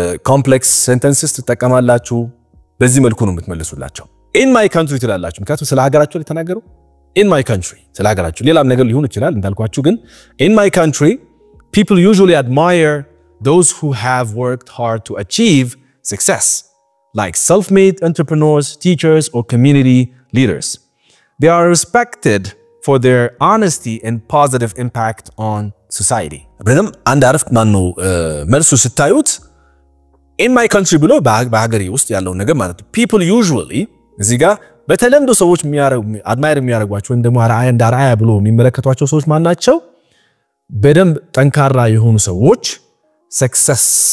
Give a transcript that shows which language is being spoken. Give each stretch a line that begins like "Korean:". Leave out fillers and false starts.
Amharic: ኮምፕሌክስ ሴንተንስስ ትጠቀማላችሁ በዚህ መልኩ ነው የምትመልሱላቸው
English: in my country ትላላችሁ ምክንያቱም ስለ ሀገራችሁ ላይ ተናገሩ in my country ስለ ሀገራችሁ ሌላም ነገር ሊሆን ይችላል እንዳልኳችሁ ግን in my country people usually admire those who have worked hard to achieve success, like self-made entrepreneurs, teachers, or community leaders. They are respected for their honesty and positive impact on society.
Amharic: Abram and arft manu መልሱ ስታዩት in my country ብሎ በሀገሬ ውስጥ ያለው ነገር ማለት
English: people usually
Amharic: እዚህ ጋር በተለምዶ ሰዎች አድማየር የሚያደርጓቸው ወይም ደግሞ አርአያ ብሎ የሚመለከቷቸው ሰዎች ማን ናቸው በደንብ ጠንካራ የሆኑ ሰዎች success